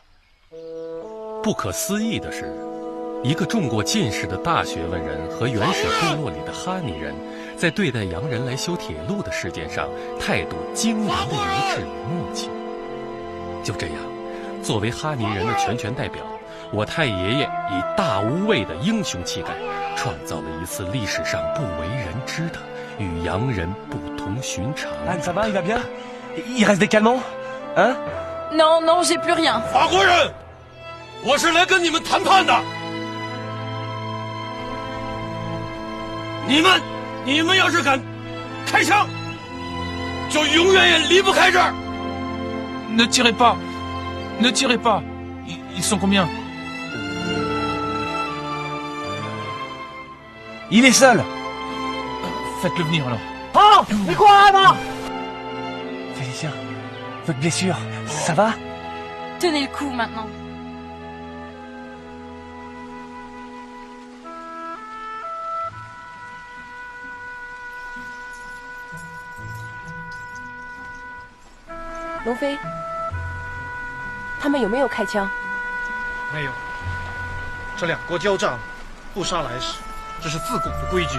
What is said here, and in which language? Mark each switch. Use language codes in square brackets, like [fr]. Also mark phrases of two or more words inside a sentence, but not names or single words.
[zh] 不可思议的是，一个中过进士的大学问人和原始部落里的哈尼人，在对待洋人来修铁路的事件上，态度惊人的一致与默契。就这样，作为哈尼人的全权代表，我太爷爷以大无畏的英雄气概，创造了一次历史上不为人知的与洋人不同寻常。 [fr] Ça va, il va bien? Il reste des calmants? Hein? Non, non, j'ai plus rien. [zh] 法国人，我是来跟你们谈判的。你们要是敢开枪，就永远也离不开这儿。 [fr] Ne tirez pas, ne tirez pas. Ils sont combien? Il est seul. Faites-le venir alors. Oh, mais quoi, Anna? Félicien, votre blessure, ça va? Tenez le coup maintenant. [zh] 龙飞，他们有没有开枪？没有，这两国交战，不杀来使，这是自古的规矩。